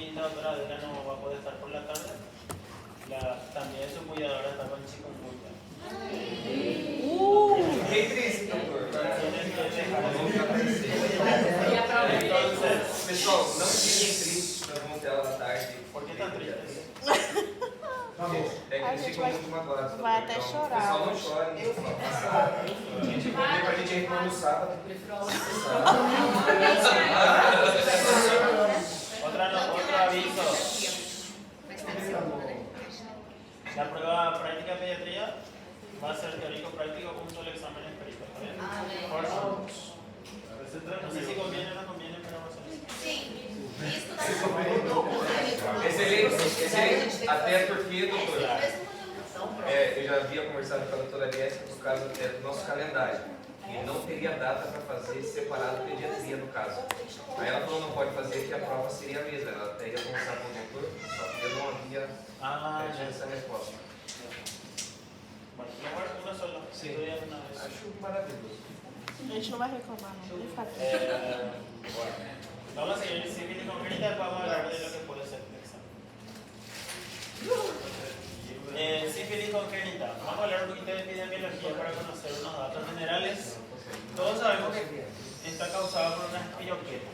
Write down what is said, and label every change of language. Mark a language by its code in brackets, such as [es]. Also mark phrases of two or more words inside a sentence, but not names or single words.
[es] doctora Adela no va a poder estar por la tarde. También su cuidadora está con chikungunya. [pt] Qué triste, doutor. [es] Entonces, [pt] pessoal, não fiquem tristes, nós vamos ter aula à tarde. [es] ¿Por qué tan tristes? [pt] É que eles ficam muito magoados. Vai até Então, chorar. pessoal, não chorem. A gente vai pra gente reclamar no sábado. [es] Otro aviso. La prueba práctica de pediatría va a ser teórico-práctico con un solo examen empírico. ¿Está bien? Por favor. No sé si conviene o no conviene, pero vamos a hacer eso. Excelente, excelente. [pt] Até porque, doutor, eu já havia conversado com a doutora Jéssica por causa do nosso calendário. E não teria data para fazer separado pediatria no caso. Aí ela falou não pode fazer que a prova seria a mesma. Ela até ia conversar com o doutor, só que eu não havia essa resposta. [es] Bueno, mejor una sola. Sí. Estudiar una vez. [pt] Acho maravilhoso. A gente não vai reclamar, não. Nem ficar triste. [es] Bueno, vamos a seguir sífilis congénita, después vamos a hablar de lo que puede ser el examen. Sífilis congénita. Vamos a hablar un poquito de epidemiología para conocer unos datos generales. Todos sabemos que está causada por una espiroqueta.